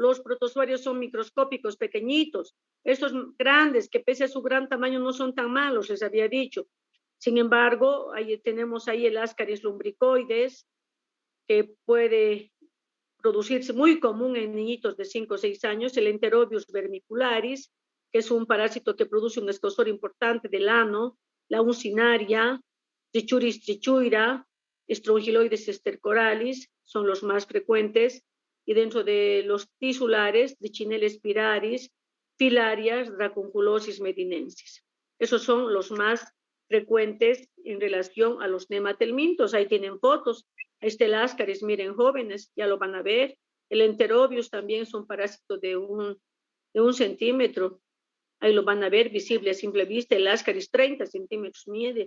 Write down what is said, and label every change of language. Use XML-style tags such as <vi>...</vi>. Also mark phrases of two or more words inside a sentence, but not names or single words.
<es>los protozoarios son microscópicos, pequeñitos. Estos grandes, que pese a su gran tamaño no son tan malos, les había dicho. Sin embargo, tenemos ahí el Ascaris lumbricoides, que puede producirse muy común en niñitos de 5 o 6 años, el Enterobius vermicularis, que es un parásito que produce un escosor importante del ano, la uncinaria, Trichuris trichuira, Strongyloides stercoralis, son los más frecuentes, y dentro de los tisulares, Trichinella spiralis, filarias, Dracunculosis medinensis. Esos son los más frecuentes en relación a los nematelmintos. Ahí tienen fotos. El Ascaris, miren, jóvenes, ya lo van a ver. El Enterobius también es un parásito de un centímetro. Ahí lo van a ver, visible a simple vista. El Ascaris 30 centímetros mide.</es>